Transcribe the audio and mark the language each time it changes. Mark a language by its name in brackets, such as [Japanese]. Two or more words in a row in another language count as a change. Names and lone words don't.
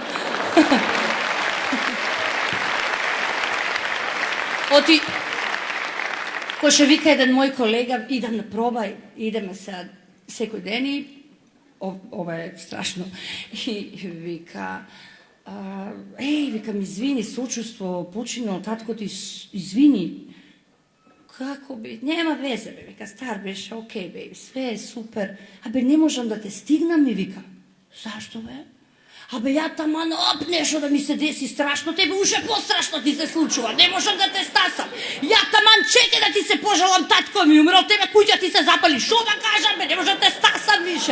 [Macedonian] Оти, кој што вика еден мој колега, идам на пробај, идеме сега секој ден и ова е страшно. И вика, викам, извини, сочувство, починал таткото, извини. [Serbian] Kako bi, nema veze, be, vika, star беше, [English] okej, baby, [Serbian] sve je super. [Macedonian] Абе, не можам да те стигнам, ми вика. Зашто, бе? Абе, ја таман, нешто да ми се деси страшно, тебе уште пострашно ти се случува, не можам да те стасам. Ја таман чекай да ти се пожалам, татко ми умрел, тебе куќа ти се запали, шо да кажам, бе, не можам да те стасам више.